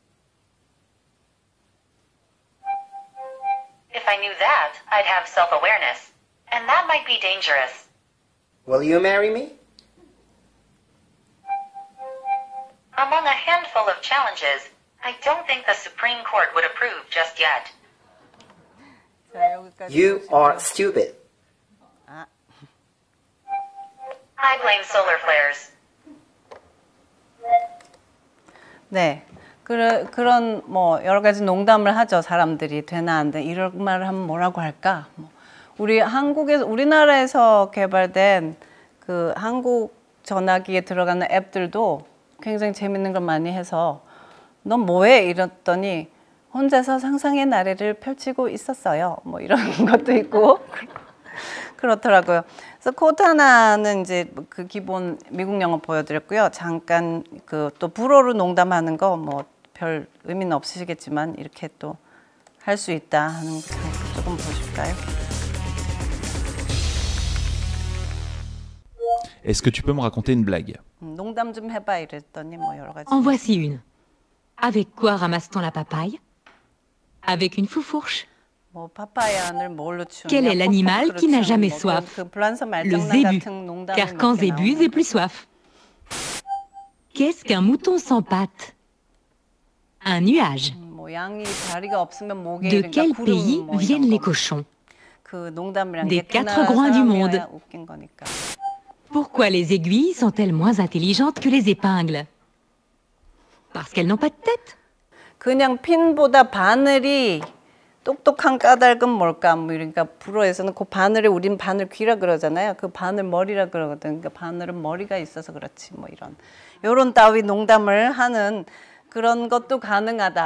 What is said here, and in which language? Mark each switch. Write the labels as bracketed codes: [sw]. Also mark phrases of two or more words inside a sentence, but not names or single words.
[en] If I knew that, I'd have self-awareness. And that might be dangerous. Will you marry me? Among a handful of challenges, I don't think the Supreme Court would approve just yet. [ko] 자, 여기까지 [en] You [ko] 보시고요. [en] are stupid. I blame solar flares. [ko] 네, 그런 뭐 여러 가지 농담을 하죠. 사람들이 되나 안 돼. 이런 말을 하면 뭐라고 할까? 우리 우리나라에서 개발된 그 한국 전화기에 들어가는 앱들도 굉장히 재밌는 걸 많이 해서 넌 뭐해? 이랬더니 혼자서 상상의 나래를 펼치고 있었어요. 뭐 이런 것도 있고 그렇더라고요. 그래서 코타나는 이제 그 기본 미국 영어 보여드렸고요. 잠깐 그 또 불어로 농담하는 거 뭐 별 의미는 없으시겠지만 이렇게 또 할 수 있다 하는 거 조금 보실까요? [fr] Est-ce que tu peux me raconter une blague? [ko] 농담 좀 해봐 이랬더니 뭐 여러 가지. [fr] En voici une. Avec quoi ramasse-t-on la papaye? Avec une fourfourche. [ko] 뭐 파파야를 뭘로 치우냐? [fr] Quel est l'animal qui n'a jamais soif? [ko] 그 불란서 [fr] Le [ko] 말장난 [fr] zébu, [ko] 같은 농담이 [fr] car quand [ko] 몇 개 [fr] zébuse [ko] 나오는데. [fr] et plus soif. Qu'est-ce qu'un mouton sans pattes? Un nuage. [ko] 뭐 양이 다리가 없으면 목에 [fr] De [ko] 이러니까 [fr] quel [ko] 구름 [fr] pays [ko] 뭐 [fr] viennent les [ko] 이런 거. [fr] cochons? [ko] 그 농담이란 [fr] Des [ko] 게 [fr] quatre [ko] 그 나라 [fr] coins du [ko] 사람이어야 [fr] monde. [ko] 웃긴 거니까. [fr] Pourquoi les aiguilles sont-elles moins intelligentes que les épingles? Parce qu'elles n'ont pas de tête. [ko] 그냥 핀보다 바늘이 똑똑한 까닭은 뭘까? 뭐 그러니까 불어에서는 그 바늘에 우린 바늘 귀라 그러잖아요. 그 바늘 머리라 그러거든. 그러니까 바늘은 머리가 있어서 그렇지. 뭐 이런 따위 농담을 하는 그런 것도 가능하다.